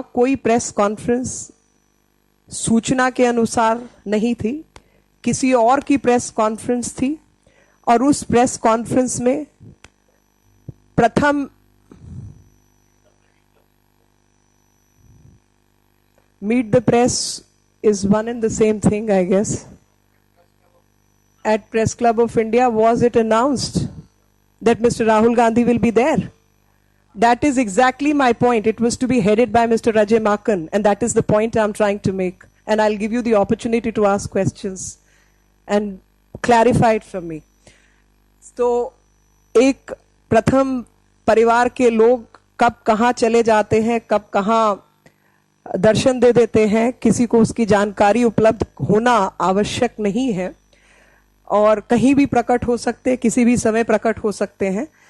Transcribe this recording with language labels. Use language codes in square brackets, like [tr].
[hi] कोई press conference सूचना के अनुसार नहीं थी, किसी और की प्रेस कॉन्फ्रेंस थी और उस प्रेस कॉन्फ्रेंस में प्रथम [en] meet the press is one and the same thing, I guess. At Press Club of India, was it announced that Mr. Rahul Gandhi will be there? That is exactly my point. It was to be headed by Mr. Rajay Makan, and that is the point I'm trying to make. And I'll give you the opportunity to ask questions and clarify it from me. [hi] तो एक प्रथम परिवार के लोग कब कहाँ चले जाते हैं, कब कहाँ दर्शन दे देते हैं, किसी को उसकी जानकारी उपलब्ध होना आवश्यक नहीं है और कहीं भी प्रकट हो सकते, किसी भी समय प्रकट हो सकते हैं।